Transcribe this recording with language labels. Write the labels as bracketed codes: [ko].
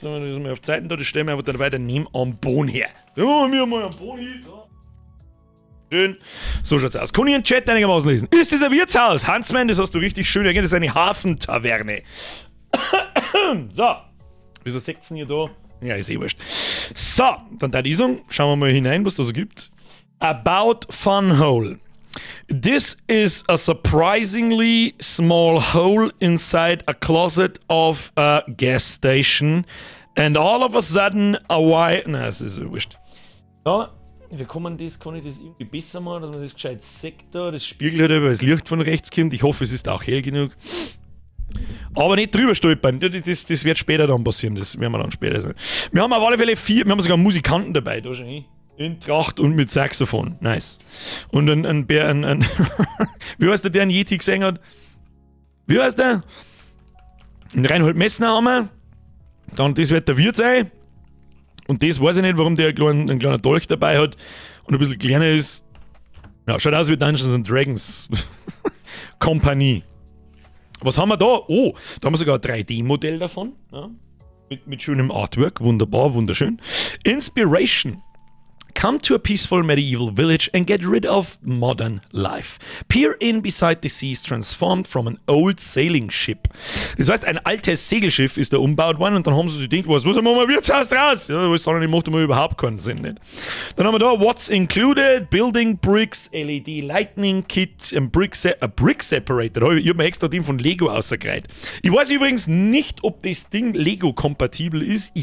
[de] Das ist mal auf Zeiten da, das stellen wir einfach dann weiter neben am Boden her. Ja, wir mal am Boden hier, so. Schön. So schaut's aus. Kann ich den Chat einigermaßen lesen? Ist das ein Wirtshaus? Huntsman, das hast du richtig schön erkannt, das ist eine Hafentaverne. So. Wieso 16 hier da? Ja, ist eh wurscht. So, dann da die Song. Schauen wir mal hinein, was da so gibt. [en] About Fun Hole. This is a surprisingly small hole inside a closet of a gas station. And all of a sudden a white... [de] Nein, das ist wurscht. Ja, wie kann ich das irgendwie besser machen, dass man das gescheit sieht da? Das spiegelt halt, weil das Licht von rechts kommt. Ich hoffe, es ist auch hell genug. Aber nicht drüber stolpern. Das wird später dann passieren. Das werden wir dann später sehen. Wir haben auf alle Fälle 4, wir haben sogar Musikanten dabei. Da schon in Tracht und mit Saxophon. Nice. Und ein wie heißt der einen Yeti gesehen hat? Wie heißt der? Ein Reinhold Messner haben wir. Dann, das wird der Wirt sein. Und das weiß ich nicht, warum der ein kleiner Dolch dabei hat und ein bisschen kleiner ist. Ja, schaut aus wie Dungeons & Dragons Kompanie. Was haben wir da? Oh, da haben wir sogar ein 3D-Modell davon. Ja, mit schönem Artwork. Wunderbar, wunderschön. Inspiration. [en] Come to a peaceful medieval village and get rid of modern life. Peer in beside the seas transformed from an old sailing ship. [de] Das heißt, ein altes Segelschiff ist da umgebaut worden und dann haben sie sich gedacht, was machen wir Wirtshaus draus? Ja, was sagen, die macht immer überhaupt keinen Sinn. Nicht? Dann haben wir da [en] What's included, Building Bricks, LED Lightning Kit, a Brick Separator. [de] Ich habe mir extra den von Lego ausgereiht. Ich weiß übrigens nicht, ob das Ding Lego-kompatibel ist.